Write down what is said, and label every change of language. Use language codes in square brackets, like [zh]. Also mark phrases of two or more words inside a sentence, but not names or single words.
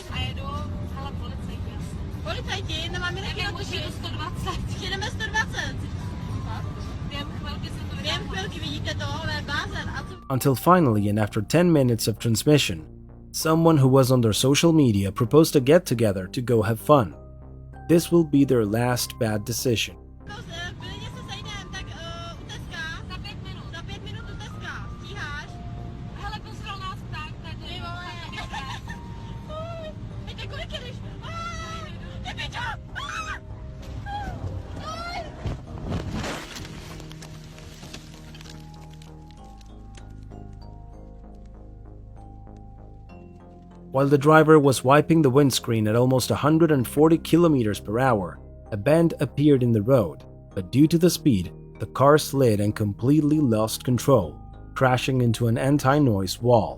[cs] A jedu, hele, policajti asi. Policajti, no máme taky Nevím, už jedu 120. Jedeme 120. Během chvilky vidíte to, ale blázen. A co? [en] Until finally, and after 10 minutes of transmission, someone who was on their social media proposed a get-together to go have fun. This will be their last bad decision. [cs] Klidně se sejdem, tak u Teska. Za 5 minut u Teska. Stíháš? Hele, pozval nás pták, tady. Ty vole. Víte, kolik jedeš? Ty pičo! [en] While the driver was wiping the windscreen at almost 140 kilometers per hour, a bend appeared in the road, but due to the speed, the car slid and completely lost control, crashing into an anti-noise wall.